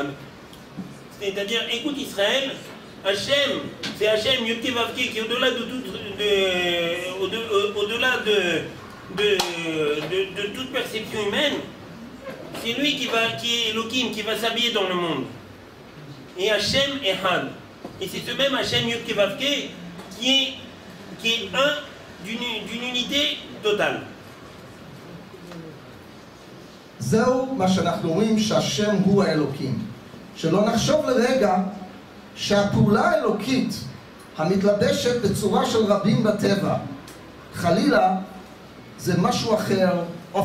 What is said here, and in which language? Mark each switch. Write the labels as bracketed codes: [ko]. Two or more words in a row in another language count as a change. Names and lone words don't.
[fr] C'est-à-dire, écoute Israël, Hachem, c'est Hachem Yud-Ke Vav-Ke qui est au-delà de toute perception humaine. C'est lui qui est Elohim, qui va s'habiller dans le monde. [he] Et השם אחד. [fr] Et c'est ce même Hachem Yud-Ke Vav-Ke qui est un d'une unité totale. [he] זהו מה שאנחנו רואים שהשם הוא האלוקים. שלא נחשוב לרגע שהפעולה האלוקית המתלבשת בצורה של רבים בטבע, חלילה זה משהו אחר, או